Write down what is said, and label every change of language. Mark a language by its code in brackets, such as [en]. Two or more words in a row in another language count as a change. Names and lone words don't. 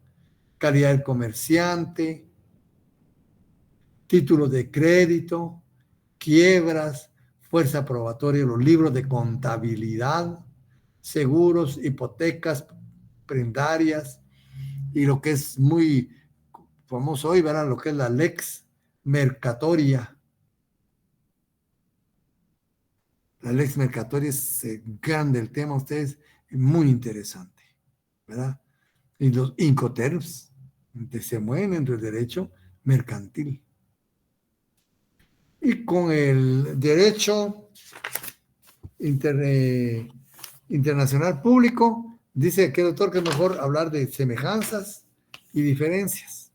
[es] Calidad del comerciante, títulos de crédito, quiebras, fuerza probatoria, los libros de contabilidad, seguros, hipotecas, prendarias, y lo que es muy famoso hoy, ¿verdad? Lo que es la [la] lex mercatoria. [es] La [la] lex mercatoria [es] es grande el tema, ustedes, muy interesante, ¿verdad? Y los incoterms se mueven dentro del derecho mercantil. Y con el derecho internacional público, dice que el doctor que es mejor hablar de semejanzas y diferencias.